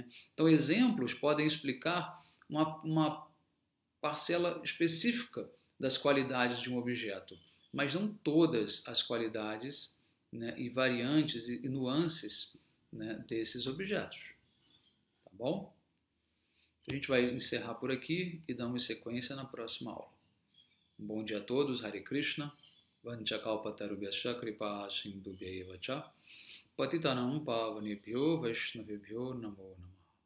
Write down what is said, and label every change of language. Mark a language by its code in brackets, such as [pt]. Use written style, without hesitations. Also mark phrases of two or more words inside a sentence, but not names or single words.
[pt] Então exemplos podem explicar uma parcela específica das qualidades de um objeto, mas não todas as qualidades, né, e variantes e nuances, né, desses objetos. Tá bom? A gente vai encerrar por aqui e damos sequência na próxima aula. Um bom dia a todos, [sa] हरे कृष्ण, वाञ्छाकल्पतरुभ्यश्च कृपा सिन्धुभ्य एवच, पतितानां पावनेभ्यो वैष्णवेभ्यो नमो नमो.